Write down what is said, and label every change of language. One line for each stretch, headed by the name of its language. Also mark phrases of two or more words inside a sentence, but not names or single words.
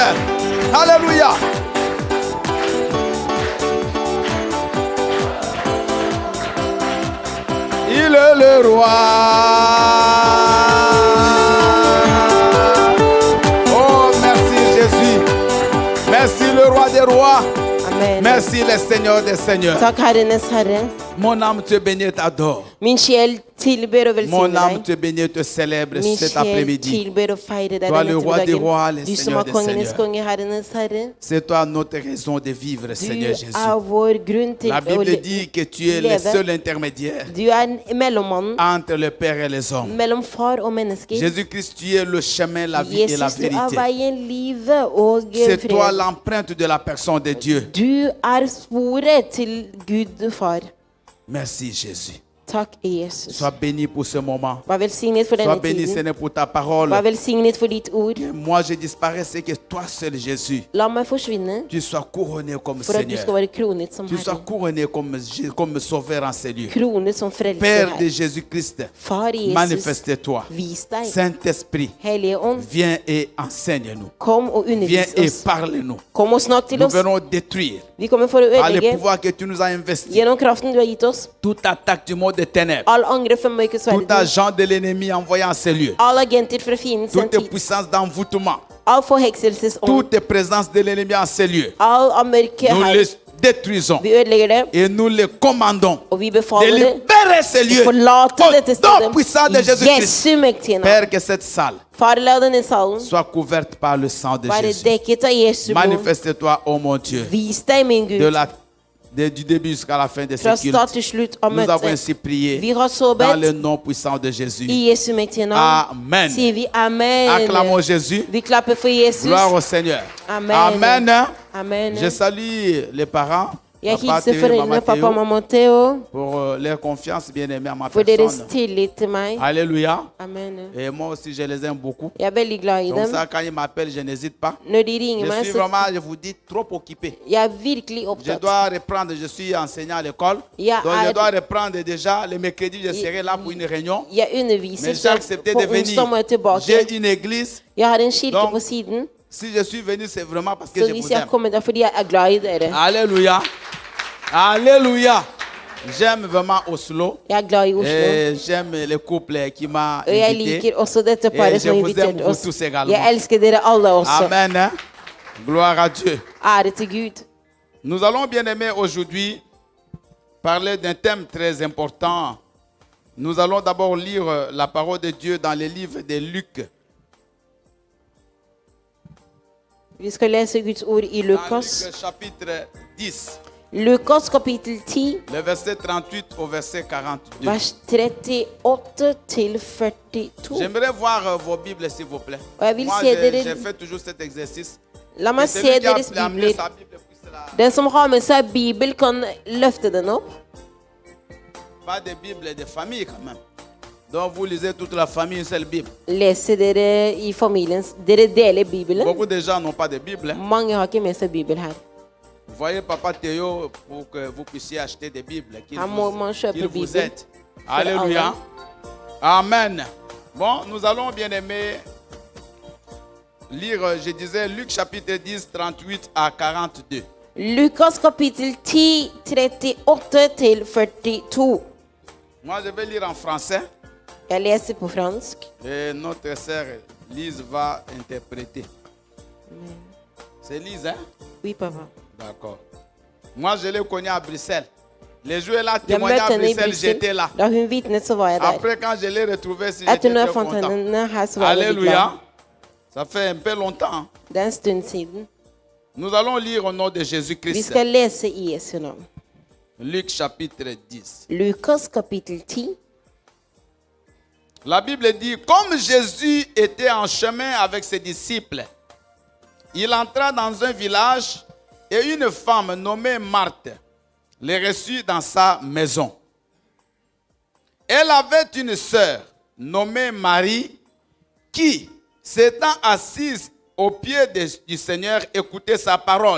French: Alléluia. Il est le roi. Oh, merci Jésus. Merci le roi des rois. Amen. Merci le Seigneur des seigneurs.
Norwegian: Takk Herrenes Herre.
French: Mon âme te bénit et t'adore.
Norwegian: Min sjel tilber og
French: Mon
Norwegian: velsigner
French: âme
Norwegian: deg.
French: te bénit et te célèbre
Norwegian: Min
French: cet
Norwegian: sjel
French: après-midi.
Norwegian: tilber og feirer deg
French: Toi,
Norwegian: denne
French: le roi des rois,
Norwegian: ettermiddagen.
French: le
Norwegian: Du som
French: Seigneur
Norwegian: er
French: des
Norwegian: kongenes
French: seigneurs.
Norwegian: konge, Herrenes Herre.
French: C'est toi notre raison de vivre,
Norwegian: Du
French: Seigneur Jésus.
Norwegian: er vår grunn til
French: La
Norwegian: å
French: Bible dit que tu es le
Norwegian: leve.
French: seul intermédiaire
Norwegian: Du er mellommannen
French: entre le Père et les hommes.
Norwegian: mellom far og mennesker.
French: Jésus-Christ, tu es le chemin, la vie et la
Norwegian: Jesus, du er
French: vérité.
Norwegian: veien, livet og
French: C'est toi
Norwegian: fred.
French: l'empreinte de la personne de Dieu.
Norwegian: Du er sporet til Gud far.
French: Merci Jésus.
Norwegian: Takk, Jesus.
French: Sois béni pour ce moment.
Norwegian: Vær velsignet for
French: Sois
Norwegian: denne
French: béni,
Norwegian: tiden.
French: Seigneur, pour ta parole.
Norwegian: Vær velsignet for ditt ord.
French: Que moi je disparaisse et que toi seul, Jésus,
Norwegian: La meg forsvinne,
French: tu sois couronné comme
Norwegian: for at du
French: Seigneur.
Norwegian: skal være kronet som
French: Tu sois
Norwegian: Herre.
French: couronné comme sauveur en ces lieux.
Norwegian: Kronet som frelser
French: Père de
Norwegian: her.
French: Jésus-Christ,
Norwegian: Far Jesus,
French: manifeste-toi.
Norwegian: vis deg.
French: Saint-Esprit,
Norwegian: Hellige Ånd,
French: viens et enseigne-nous.
Norwegian: kom og
French: Viens
Norwegian: undervis
French: et
Norwegian: oss.
French: parle-nous.
Norwegian: Kom og snakk til
French: Nous
Norwegian: oss.
French: venons détruire
Norwegian: Vi kommer for å
French: par le
Norwegian: ødelegge
French: pouvoir que tu nous as investi.
Norwegian: gjennom kraften du har gitt oss.
French: Toute attaque du monde des ténèbres,
Norwegian: All angrep fra mørkets
French: tout
Norwegian: verden.
French: agent de l'ennemi envoyé en ces lieux,
Norwegian: All agenter fra fienden sendt
French: toute
Norwegian: hit.
French: puissance d'envoûtement,
Norwegian: All forhekselsesånd.
French: toute présence de l'ennemi en ces lieux,
Norwegian: All av mørket
French: nous
Norwegian: her.
French: les détruisons
Norwegian: Vi ødelegger det,
French: et nous les commandons
Norwegian: og vi
French: de
Norwegian: befaler det.
French: libérer ces lieux
Norwegian: Forlate dette
French: au nom puissant de
Norwegian: stedet.
French: Jésus-Christ.
Norwegian: Jesu mektige navn.
French: Père, que cette salle
Norwegian: Far, la denne salen
French: soit couverte par le sang de
Norwegian: være
French: Jésus.
Norwegian: dekket av Jesu blod.
French: Manifeste-toi, ô mon Dieu,
Norwegian: Vis deg, min Gud,
French: du début jusqu'à la fin de ce
Norwegian: fra
French: culte.
Norwegian: start til slutt av
French: Nous avons
Norwegian: møtet.
French: ainsi prié
Norwegian: Vi har så
French: dans le
Norwegian: bedt
French: nom puissant de Jésus.
Norwegian: i Jesu mektige navn.
French: Amen.
Norwegian: Sier vi amen.
French: Acclamons Jésus.
Norwegian: Vi klapper for Jesus.
French: Gloire au Seigneur.
Norwegian: Amen. Amen. Amen.
French: Je salue les parents,
Norwegian: Jeg
French: papa
Norwegian: hilser
French: Théo et maman
Norwegian: foreldrene, papa og
French: Théo,
Norwegian: mamma Theo,
French: pour leur confiance bien-aimée à ma
Norwegian: for deres
French: personne.
Norwegian: tillit til meg.
French: Alléluia.
Norwegian: Amen.
French: Et moi aussi, je les aime beaucoup.
Norwegian: Jeg er veldig glad i
French: Comme
Norwegian: dem.
French: ça, quand ils m'appellent, je n'hésite pas.
Norwegian: Når de ringer
French: Je
Norwegian: meg,
French: suis
Norwegian: så
French: vraiment, je vous dis, trop occupé.
Norwegian: jeg er virkelig
French: Je
Norwegian: opptatt.
French: dois reprendre, je suis enseignant à l'école.
Norwegian: Ja,
French: Donc je
Norwegian: er-
French: dois reprendre déjà. Le mercredi, je serai là pour une réunion.
Norwegian: Jeg underviser,
French: Mais j'ai
Norwegian: så
French: accepté
Norwegian: på
French: de venir.
Norwegian: onsdag må jeg tilbake.
French: J'ai une église.
Norwegian: Jeg har en kirke
French: Donc,
Norwegian: på siden,
French: Si je suis venu, c'est vraiment parce que
Norwegian: så
French: je
Norwegian: hvis
French: vous
Norwegian: jeg
French: aime.
Norwegian: kommer der fordi jeg er glad i dere.
French: Alléluia. Alléluia. J'aime vraiment Oslo.
Norwegian: Jeg er glad i Oslo.
French: Et j'aime le couple qui m'a
Norwegian: Og jeg
French: invité.
Norwegian: liker også dette paret
French: je
Norwegian: som har
French: vous aime
Norwegian: invitert
French: vous
Norwegian: oss.
French: tous également.
Norwegian: Jeg elsker dere alle også.
French: Amen. Hein? Gloire à Dieu.
Norwegian: Ære til Gud.
French: Nous allons bien aimer aujourd'hui parler d'un thème très important. Nous allons d'abord lire la parole de Dieu dans le livre de Luc.
Norwegian: Vi skal lese Guds ord i
French: Dans
Norwegian: Lukas.
French: Luc chapitre 10,
Norwegian: Lukas kapittel 10,
French: le verset 38 au verset 42.
Norwegian: vers 38 til 42.
French: J'aimerais voir vos Bibles, s'il vous plaît.
Norwegian: Og jeg vil
French: Moi,
Norwegian: se dere,
French: j'ai fait toujours cet exercice.
Norwegian: la
French: Et
Norwegian: meg
French: celui
Norwegian: se
French: qui a
Norwegian: deres
French: amené
Norwegian: bibler.
French: sa Bible puisse la...
Norwegian: Den som har med seg Bibel, kan løfte den opp.
French: Pas de Bible de famille quand même. Donc vous lisez toute la famille une seule Bible.
Norwegian: Leser dere i familien. Dere deler Bibelen.
French: Beaucoup de gens n'ont pas de Bible. Hein.
Norwegian: Mange har ikke med seg Bibel her.
French: Voyez Papa Théo pour que vous puissiez acheter des Bibles. Qu'il
Swedish: Man köper
French: vous
Swedish: Bibeln
French: aide. Alléluia. Amen. Bon, nous allons bien aimer lire, je disais, Luc chapitre 10, 38 à 42.
Norwegian: Lukas kapitel 10, 38 til 42.
French: Moi, je vais lire en français
Norwegian: Jeg leser på fransk.
French: et notre sœur Lise va interpréter. C'est Lise, hein? Oui, papa. D'accord. Moi, je l'ai connu à Bruxelles. Les jours là,
Norwegian: Jeg
French: témoigné
Norwegian: møtte
French: à
Norwegian: henne i
French: Bruxelles, j'étais
Norwegian: Brussel.
French: là.
Norwegian: Da hun vitnet, så var jeg der.
French: Après, quand je l'ai retrouvé,
Norwegian: Etter
French: j'étais
Norwegian: når
French: très
Norwegian: jeg fant
French: content.
Norwegian: henne her, så var jeg veldig glad.
French: Alléluia. Ça fait un peu longtemps. Hein.
Norwegian: Det er en stund siden.
French: Nous allons lire au nom de
Norwegian: Vi
French: Jésus-Christ.
Norwegian: skal lese i Jesu navn.
French: Luc chapitre 10.
Norwegian: Lukas kapitel 10.
French: La Bible dit, comme Jésus était en chemin avec ses disciples, il entra dans un village et une femme nommée Marthe les reçut dans sa maison. Elle avait une sœur nommée Marie qui, s'étant assise aux pieds du Seigneur, écoutait sa parole.